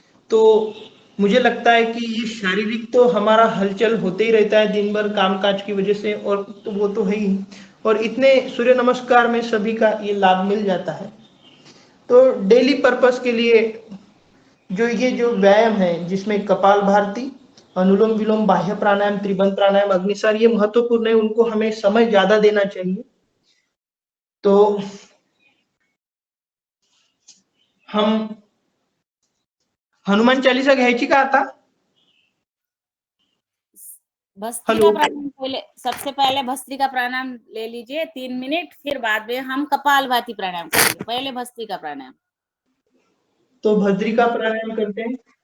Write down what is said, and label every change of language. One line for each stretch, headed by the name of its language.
Hindi: तो मुझे लगता है कि ये शारीरिक तो हमारा हलचल होते ही रहता है दिन भर कामकाज की वजह से, और तो वो तो है ही, और इतने सूर्य नमस्कार में सभी का ये लाभ मिल जाता है। तो डेली पर्पस के लिए जो व्यायाम है, जिसमें कपालभाति, अनुलोम विलोम, बाह्य प्राणायाम, त्रिबंध प्राणायाम, अग्निसार, ये महत्वपूर्ण है, उनको हमें समय ज्यादा देना चाहिए।
Marathi: तो हम हनुमान चालीसा घ्यायची का आता?
Hindi: भस्त्रिका प्राणायाम पहले, सबसे पहले भस्त्रिका प्राणायाम ले लीजिए 3 मिनट, फिर बाद में हम कपालभाति प्राणायाम करेंगे। पहले भस्त्रिका प्राणायाम। तो भस्त्रिका प्राणायाम करते हैं।